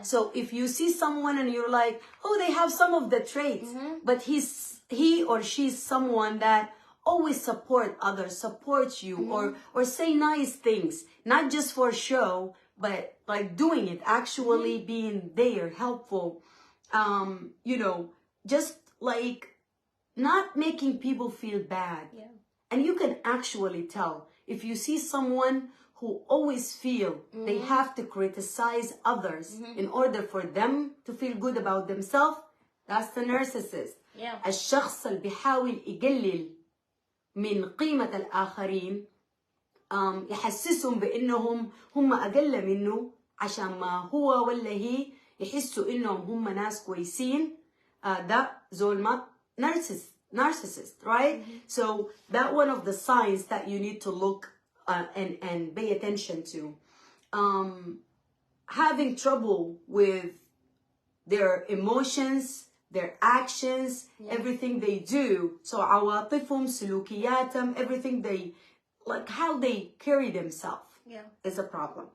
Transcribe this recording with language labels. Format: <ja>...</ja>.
<en>So if you see someone and you're like, oh, they have some of the traits, but he or she's someone that always support others, supports you, or say nice things, not just for show, but like doing it, actually being there, helpful, you know, just like not making people feel bad. Yeah. And you can actually tell if you see someone who always feel they have to criticize others in order for them to feel good about themselves, that's the narcissist. Yeah.</en> <ar>الشخص اللي بيحاول يقلل من قيمة الآخرين، يحسسهم بأنهم هم أقل منه عشان ما هو ولا هي يحسوا إنهم هم ناس كويسين. ده زول ما narcissist, right?</ar> <en>So that one of the signs that you need to look and pay attention to. Having trouble with their emotions, their actions, everything they do. So</en> <ar>عواطفهم, سلوكياتهم,</ar> <en>everything they, like how they carry themselves is a problem.</en>